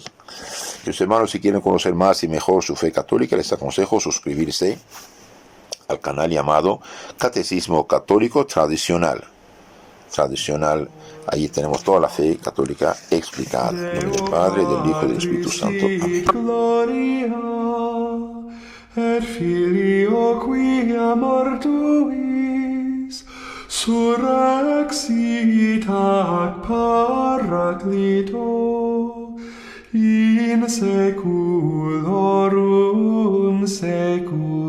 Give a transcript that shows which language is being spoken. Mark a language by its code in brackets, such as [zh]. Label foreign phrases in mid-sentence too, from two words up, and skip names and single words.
[es] Mis hermanos, si quieren conocer más y mejor su fe católica, les aconsejo suscribirse al canal llamado Catecismo Católico Tradicional. Allí tenemos toda la fe católica explicada. En nombre del Padre, del Hijo y del Espíritu Santo. Amén. [la] Gloria et Filio quia mortuis surrexit ac Paraclito in saeculorum saeculorum.